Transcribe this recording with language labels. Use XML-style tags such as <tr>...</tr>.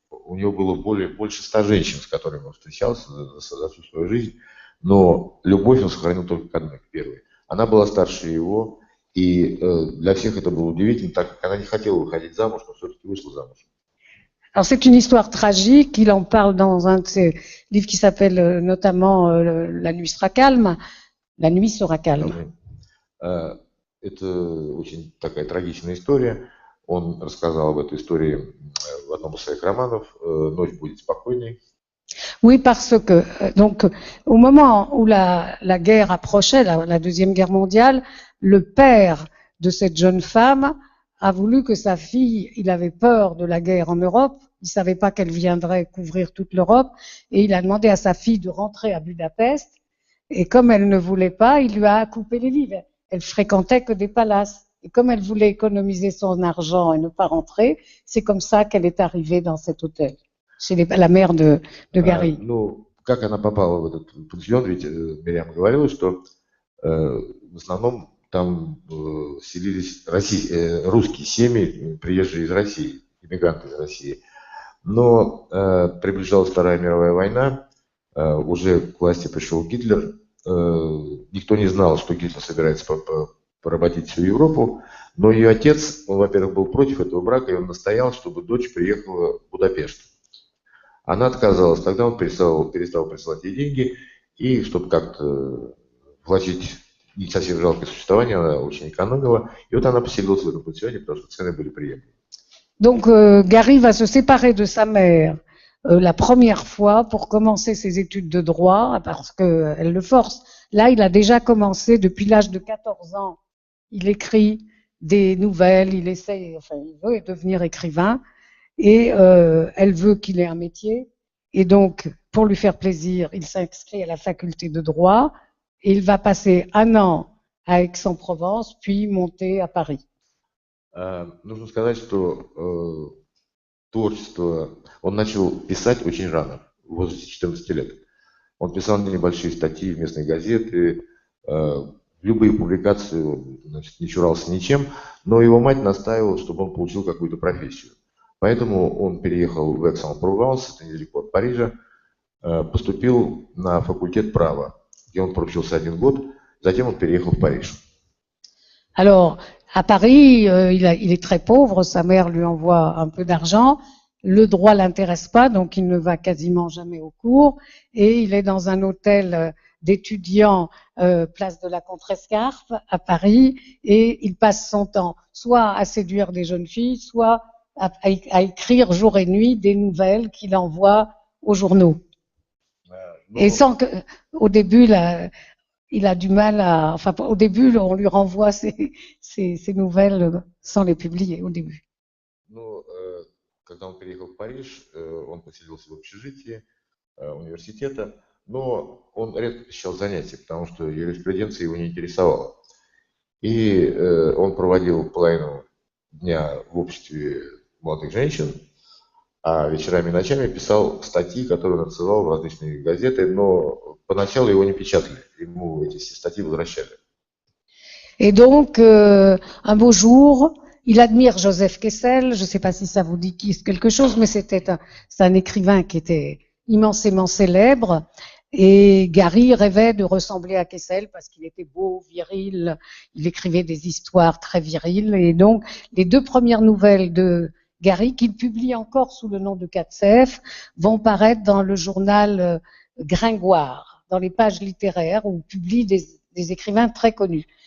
<ru>У него было больше 100 женщин, с которыми он встречался за всю свою жизнь, но любовь он сохранил только к одной, к первой. Она была старше его, и для всех это было удивительно, так как она не хотела выходить замуж, но все-таки вышла замуж.</ru> <fr>Alors c'est une histoire tragique, il en parle dans un de ses livres qui s'appelle notamment La nuit sera calme, La nuit sera calme.</fr> <ru>Это очень такая трагичная история. Он рассказал об этой истории в одном из своих романов «Ночь будет спокойной».</ru> <fr>Oui, parce que donc au moment où la guerre approchait, la Deuxième Guerre mondiale, le père de cette jeune femme a voulu que sa fille, il avait peur de la guerre en Europe, il savait pas qu'elle viendrait couvrir toute l'Europe, et il a demandé à sa fille de rentrer à Budapest, et comme elle ne voulait pas, il lui a coupé les vivres. Elle fréquentait que des palaces. Et comme elle voulait économiser son argent et ne pas rentrer, c'est comme ça qu'elle est arrivée dans cet hôtel, chez la mère de Gary.</fr> <ru>Ну, как она попала в этот пансион, ведь Мириам говорила, что в основном там селились русские семьи, приезжие из России, иммигранты из России. Но приближалась Вторая мировая война, уже к власти пришел Гитлер, никто не знал, что Гитлер собирается поработить всю Европу, но ее отец, он, во-первых, был против этого брака, и он настоял, чтобы дочь приехала в Будапешт. Она отказалась, тогда он перестал присылать ей деньги, и чтобы как-то влачить не совсем жалкое существование, она очень экономила, и вот она поселилась в этом пансионе, потому что цены были приемлемы.</ru> <fr>Donc Gary va se séparer de sa mère la première fois pour commencer ses études de droit, parce qu'elle le force. Là, il a déjà commencé depuis l'âge de 14 ans. Il écrit des nouvelles, il essaie, enfin, il veut devenir écrivain. et elle veut qu'il ait un métier. Et donc, pour lui faire plaisir, il s'inscrit à la faculté de droit et il va passer 1 an à Aix-en-Provence, puis monter à Paris.</fr> <ru>Нужно сказать, что творчество он начал писать очень рано, в возрасте 14 лет. Он писал небольшие статьи в местные газеты, любые публикации, значит, не чурался ничем, но его мать настаивала, чтобы он получил какую-то профессию. Поэтому он переехал в Aix-en-Provence, это недалеко от Парижа, поступил на факультет права, где он проучился 1 год, затем он переехал в Париж.</ru> <fr>Alors, à Paris, il est très pauvre, sa mère lui envoie un peu d'argent, le droit l'intéresse pas, donc il ne va quasiment jamais au cours, et il est dans un hôtel d'étudiants place de la Contrescarpe à Paris, et il passe son temps soit à séduire des jeunes filles, soit à écrire jour et nuit des nouvelles qu'il envoie aux journaux. Et sans que, au début, il a du mal à, enfin, au début, on lui renvoie ces nouvelles sans les publier au début.</fr> <ru>Ну, когда он переехал в Париж, он поселился в общежитии университета, но он редко посещал занятия, потому что юриспруденция его не интересовала. И он проводил половину дня в обществе молодых женщин, а вечерами и ночами писал статьи, которые он отсылал в различные газеты, но поначалу его не печатали, ему эти статьи возвращали.</ru> <fr>Et donc, un beau jour, il admire Joseph Kessel, je ne sais pas si ça vous dit quelque chose, mais c'est un écrivain qui était immensément célèbre, et Gary rêvait de ressembler à Kessel parce qu'il était beau, viril, il écrivait des histoires très viriles, et donc les 2 premières nouvelles de Gary, qu'il publie encore sous le nom de Katsef, vont paraître dans le journal Gringoire, dans les pages littéraires, où publie des écrivains très connus.</fr>